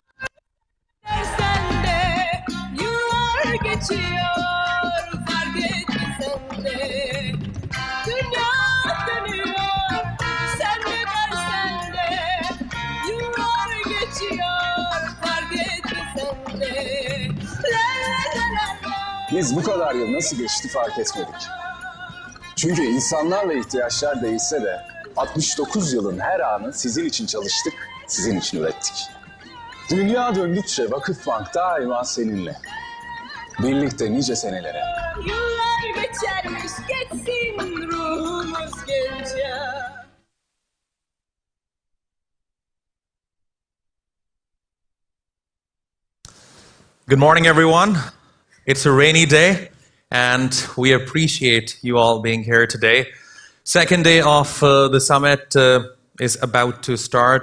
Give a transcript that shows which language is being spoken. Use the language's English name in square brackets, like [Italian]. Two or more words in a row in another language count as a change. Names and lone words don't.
[Turkish] Dersen de yıllar geçiyor. Fark etmesen de dünya dönüyor. Sen ne dersen de yıllar geçiyor. Fark etmesen de la la la la. Biz bu kadar yıl nasıl geçti fark etmedik. Çünkü insanlar ve ihtiyaçlar değişse de 69 yılın her anı sizin için çalıştık, sizin için ürettik. Dünya döndükçe Vakıfbank daima seninle. Birlikte nice senelere. Yıllar geçermiş geçsin ruhumuz gence. [English] Good morning, everyone. It's a rainy day, and we appreciate you all being here today. Second day of the summit is about to start.